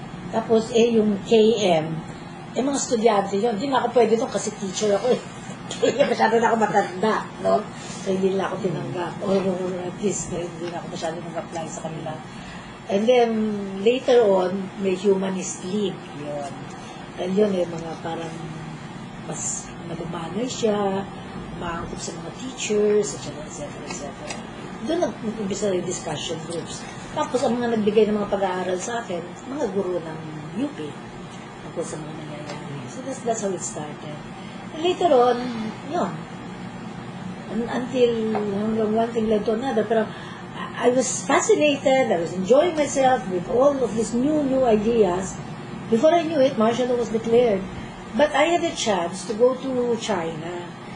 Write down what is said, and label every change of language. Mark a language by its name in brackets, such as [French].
[Filipino] Tapos, yung KM, mga estudyante yun, hindi na ako pwede doon kasi teacher ako Kaya masyado na ako matanda, no? So, hindi nila ako tinanggap. [English] Or at least, [Filipino] hindi na ako masyado nag-apply sa kanila. [English] And then, later on, may Humanist League. [Filipino] Yun. And yun, mga parang mas malumanay siya, maangkop sa mga teachers, etc. Doon nag-umpisa yung discussion groups. Tapos, ang mga nagbigay ng mga pag-aaral sa akin, mga guro ng UP. Tapos sa mga nangyayari. [English] So, that's how it started. And later on, yun. Until one thing led to another. Pero, I was fascinated, I was enjoying myself with all of these new ideas. Before I knew it, martial law was declared. But I had a chance to go to China.